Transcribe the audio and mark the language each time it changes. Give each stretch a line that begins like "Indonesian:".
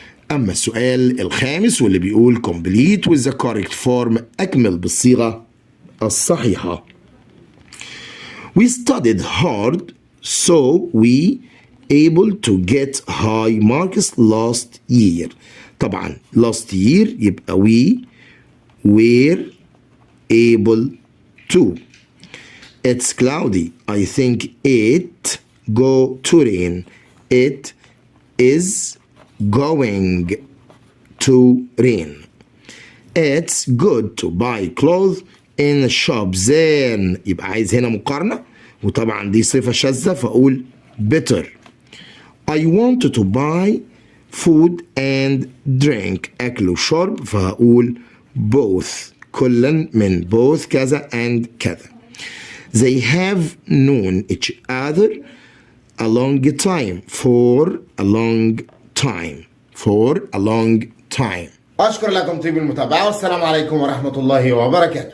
Arabic: أما السؤال الخامس واللي بيقول
English: complete with the correct form
Arabic: أكمل بالصيغة الصحيحة.
English: We studied hard so we able to get high marks last year.
Arabic: طبعا
English: last year
Arabic: يبقى
English: we were able to. It's cloudy. I think it go to rain. It is going to rain. It's good to buy clothes in the shop. then
Arabic: يبقى عايز هنا مقارنة وطبعا دي صفة شاذة فأقول
English: better. I wanted to buy food and drink.
Arabic: أكل وشرب فهقول both. كلا من both كذا and كذا.
English: They have known each other a long time. For a long time. For a long time.
Arabic: أشكر لكم طيب المتابعة والسلام عليكم ورحمة الله وبركاته.